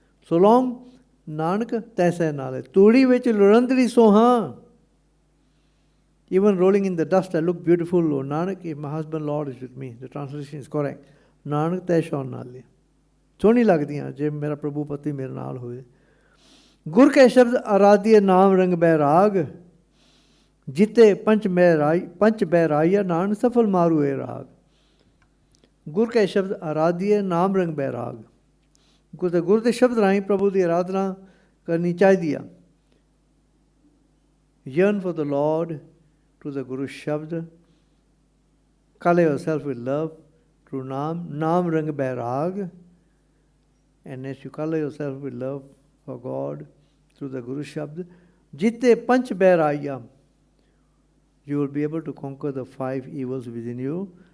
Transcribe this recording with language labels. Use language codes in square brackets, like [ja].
[en] So long [pa] Nanak ਤੈਸੈ ਨਾਲੇ, ਤੂੜੀ ਵਿੱਚ ਲੋੜਨ ਤੇਰੀ ਸੋਹਾਂ। [en] Even rolling in the dust, I look beautiful. Oh Nanak, if my husband Lord is with me, the translation is correct. [pa] Nanak ਤੈ ਸ਼ੌਨ ਨਾਲੇ, ਸੋਹਣੀ ਲੱਗਦੀਆਂ ਜੇ ਮੇਰਾ ਪ੍ਰਭੂ ਪਤੀ ਮੇਰੇ ਨਾਲ ਹੋਵੇ। ਗੁਰ ਕੈ ਸ਼ਬਦ ਆਰਾਧਿਆ ਨਾਮ ਰੰਗ ਬੈਰਾਗ, ਜਿਤੇ ਪੰਚ ਬੈਰਾਈਆ ਨਾਨਕ ਸਫਲ ਮਾਰੂ ਏ ਰਾਗ। ਗੁਰ ਕੈ ਸ਼ਬਦ ਆਰਾਧਿਆ ਨਾਮ ਰੰਗ ਬੈਰਾਗ, ਗੁਰ ਦੇ ਸ਼ਬਦ ਰਾਹੀਂ ਪ੍ਰਭੂ ਦੀ ਆਰਾਧਨਾ ਕਰਨੀ ਚਾਹੀਦੀ ਆ। [en] Yearn for the Lord through the Guru Shabd. Colour yourself with love through Naam Rang Bairag. And as you colour yourself with love for God through the Guru Shabd, [pa] Jitte Panch Bairaya, [en] you will be able to conquer the 5 evils within you.